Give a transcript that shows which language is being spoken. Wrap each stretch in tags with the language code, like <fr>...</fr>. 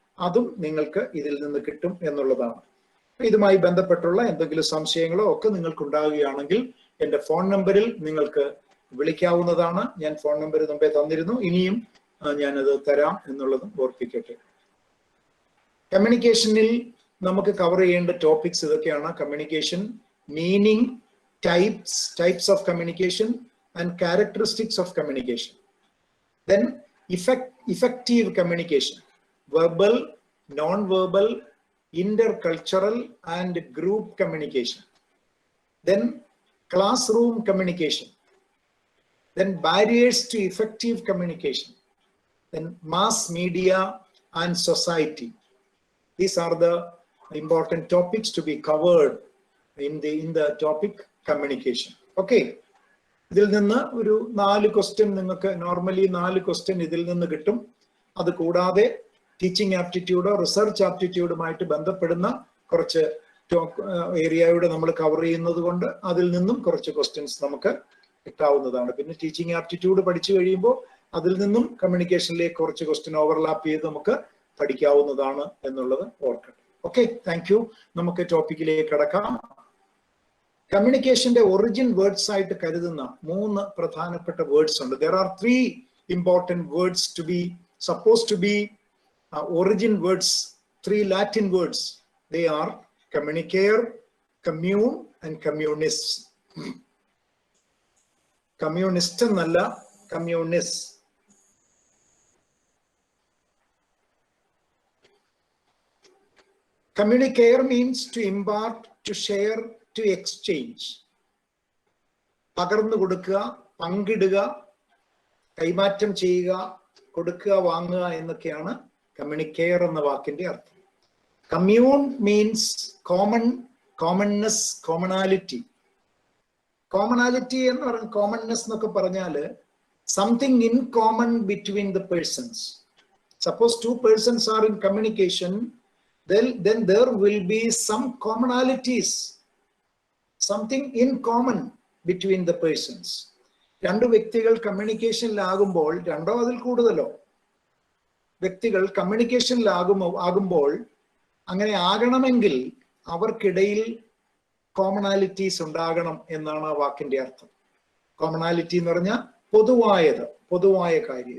<ml>അതും നിങ്ങൾക്ക് ഇതിൽ നിന്ന് കിട്ടും എന്നുള്ളതാണ്. ഇതുമായി ബന്ധപ്പെട്ടുള്ള എന്തെങ്കിലും സംശയങ്ങളോ ഒക്കെ നിങ്ങൾക്ക് ഉണ്ടാവുകയാണെങ്കിൽ എൻ്റെ ഫോൺ നമ്പറിൽ നിങ്ങൾക്ക് വിളിക്കാവുന്നതാണ്. ഞാൻ ഫോൺ നമ്പർ മുമ്പേ തന്നിരുന്നു, ഇനിയും ഞാനത് തരാം എന്നുള്ളതും ഓർപ്പിക്കട്ടെ. കമ്മ്യൂണിക്കേഷനിൽ നമുക്ക് കവർ ചെയ്യേണ്ട ടോപ്പിക്സ് ഇതൊക്കെയാണ്.</ml> <en>Communication, meaning, types of communication and characteristics of communication. Then effective communication, verbal, non-verbal, intercultural and group communication. Then classroom communication. Then barriers to effective communication. Then mass media and society. These are the important topics to be covered in the topic communication.</en> <ml>Okay, ഇതിൽ നിന്ന് ഒരു 4 question നിങ്ങൾക്ക് normally 4 question ഇതിൽ നിന്ന് കിട്ടും. അത് കൂടാതെ teaching ആപ്റ്റിറ്റ്യൂഡോ research ആപ്റ്റിറ്റ്യൂഡുമായിട്ട് ബന്ധപ്പെടുന്ന കുറച്ച് ഏരിയയുടെ നമ്മൾ കവർ ചെയ്യുന്നത് കൊണ്ട് അതിൽ നിന്നും കുറച്ച് ക്വസ്റ്റ്യൻസ് നമുക്ക് കിട്ടാവുന്നതാണ്. പിന്നെ ടീച്ചിങ് ആപ്റ്റിറ്റ്യൂഡ് പഠിച്ചു കഴിയുമ്പോൾ അതിൽ നിന്നും കമ്മ്യൂണിക്കേഷനിലേക്ക് കുറച്ച് ക്വസ്റ്റ്യൻ ഓവർലാപ്പ് ചെയ്ത് നമുക്ക് പഠിക്കാവുന്നതാണ് എന്നുള്ളത് ഓർക്കട്ടെ.</ml> <en>Okay, thank you.</en> <ml>നമുക്ക് ടോപ്പിക്കിലേക്ക് കടക്കാം. കമ്മ്യൂണിക്കേഷന്റെ ഒറിജിൻ വേർഡ്സ് ആയിട്ട് കരുതുന്ന 3 പ്രധാനപ്പെട്ട വേർഡ്സ് ഉണ്ട്.</ml> <en>There are 3 important words to be supposed to be origin words, 3 Latin words. They are communicare, commune and communis.</en> <ml>Communist എന്നല്ല, communis.</ml> <en>Communicare means to impart, to share, to exchange.</en> <ml>പകർന്നു കൊടുക്കുക, പങ്കിടുക, കൈമാറ്റം ചെയ്യുക, കൊടുക്കുക, വാങ്ങുക എന്നൊക്കെയാണ് കമ്മ്യൂണിക്കെയർ എന്ന വാക്കിന്റെ അർത്ഥം.</ml> <en>Commune means commonness, commonality. Commonality</en> <ml>എന്ന് പറഞ്ഞ</ml> <en>commonness</en> <ml>എന്നൊക്കെ പറഞ്ഞാല്</ml> <en>Something in common between the persons. Suppose 2 persons are in communication, then there will be some commonalities, something in common between the persons.</en> <ml>2 വ്യക്തികൾ കമ്മ്യൂണിക്കേഷനിലാകുമ്പോൾ, 2 അതിൽ കൂടുതലോ വ്യക്തികൾ കമ്മ്യൂണിക്കേഷനിലാകുമ്പോൾ അങ്ങനെ ആകണമെങ്കിൽ അവർക്കിടയിൽ കോമണാലിറ്റീസ് ഉണ്ടാകണം എന്നാണ് ആ വാക്കിന്റെ അർത്ഥം. കോമണാലിറ്റി എന്ന് പറഞ്ഞാൽ പൊതുവായ കാര്യം.</ml>